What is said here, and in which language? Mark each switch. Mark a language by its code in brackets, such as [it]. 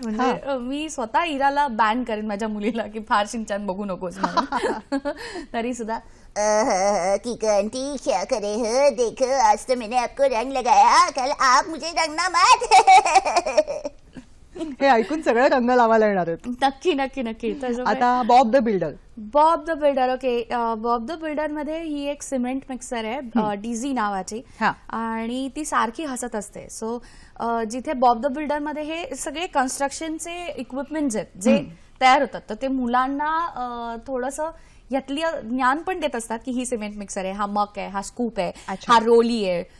[mr] म्हणजे मी स्वतः इराला बॅन करेन माझ्या मुलीला की फार शिनचॅन बघू नकोस म्हणून. तरी सुद्धा [hi] की आंटी क्या करे हो, देखो आज तो मैंने आपको रंग लगाया, कल आप मुझे रंगना मत. [mr] हे ऐकून सगळे रंग लावायला येणार आहेत. नक्की नक्की नक्की. आता Bob the builder. [en] Okay. [mr] Bob the builder मध्ये ही एक सिमेंट मिक्सर आहे डीझी नावाची, आणि ती सारखी हसत असते. सो जिथे बॉब द बिल्डर मध्ये हे सगळे कन्स्ट्रक्शनचे इक्विपमेंट्स आहेत जे तयार होतात, तर ते मुलांना थोडंसं यातली ज्ञान पण देत असतात की ही सिमेंट मिक्सर आहे, हा मक आहे, हा स्कूप आहे, हा रोली आहे.